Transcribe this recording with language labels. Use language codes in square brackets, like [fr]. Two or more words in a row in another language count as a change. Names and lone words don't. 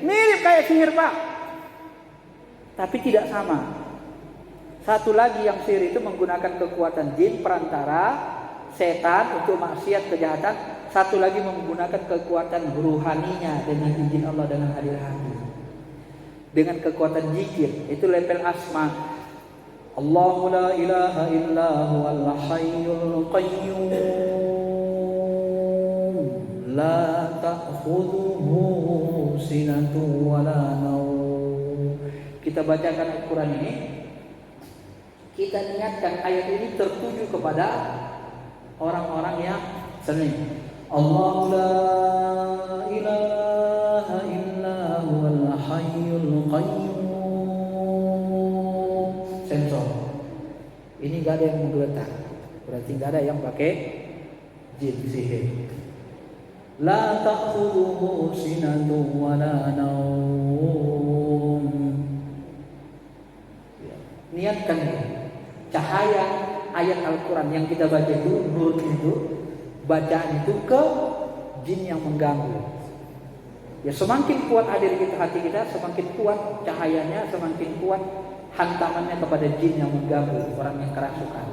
[id] Mirip kayak sihir Pak. Tapi tidak sama. Satu lagi yang sihir itu menggunakan kekuatan jin, perantara, setan untuk maksiat, kejahatan. Satu lagi menggunakan kekuatan ruhaninya dengan izin Allah, dengan hadir hati. Dengan kekuatan zikir, itu level asma. [ar] الله لا إله إلا هو الحي القيوم. لا تأخذه سنة ولا نوم. [id] Kita bacakan Al-Quran ini, kita niatkan ayat ini tertuju kepada orang-orang yang senang. [ar] الله لا إله إلا هو الحي القيوم. [id] Sensor. Ini gak ada yang menggeletar. Berarti gak ada yang pakai jin sihir. [ar] لا تأخذه سنة ولا نوم. [id] Niatkan cahaya ayat Al-Quran yang kita baca itu, nur itu, bacaan itu ke jin yang mengganggu. Ya semakin kuat ada di hati kita, semakin kuat cahayanya, semakin kuat hantamannya kepada jin yang mengganggu, orang yang kerasukan.